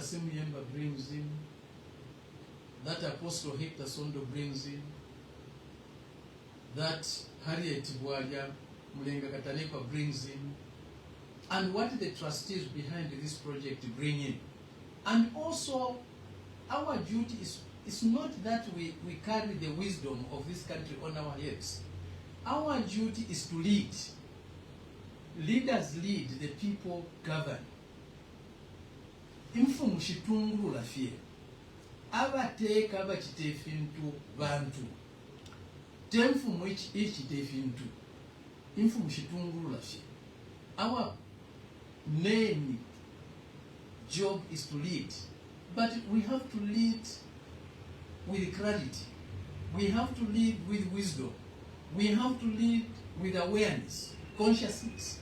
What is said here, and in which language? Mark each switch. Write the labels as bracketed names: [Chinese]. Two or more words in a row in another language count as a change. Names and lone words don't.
[English] Simuyemba brings in, that Apostle Hector Sondo brings in, that Harriet Bwalia Mulenga Katanekwa brings in, and what the trustees behind this project bring in. And also, our duty is not that we carry the wisdom of this country on our heads. Our duty is to lead. Leaders lead, the people govern. [Bemba] Infumu shitungurula fie. Abateka abachitefintu bantu. Temfumu ichitefintu. Infumu shitungurula fie. [English] Our main job is to lead. But we have to lead with clarity. We have to lead with wisdom. We have to lead with awareness, consciousness.